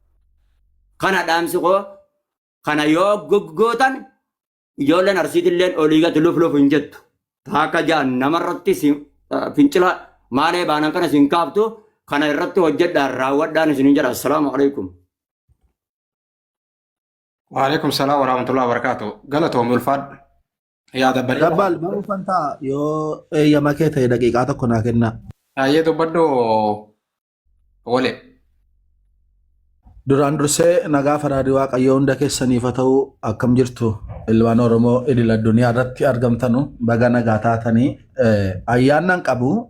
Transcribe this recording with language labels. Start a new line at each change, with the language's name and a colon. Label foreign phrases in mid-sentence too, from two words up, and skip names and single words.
Oromo: kana dhaamsi koo kana yoo goggootan ijoolleen arsiitilleen oliigatti luf hin jettu taaka jaan namarratti fincila maalee baanan kana isin kaaftu kana irratti hojjedhaan raawwadhaan isin jedha
Arabic: السلام عليكم. وعليكم السلام ورحمة الله وبركاته.
Oromo: Galatoom ulfaad yaada bal'aa. Dabbal baruu fantaa yoo eeyyama kee ta'e daqiiqaa tokko naa kenna. Ayyee dubbadhu wale. Duraan dursee nagaa faraadii waaqayyoo hunda keessaniif haa ta'u akkam jirtu ilmaan Oromoo idil addunyaa irratti argamtanu baga nagaa taatanii ayyaannan qabu.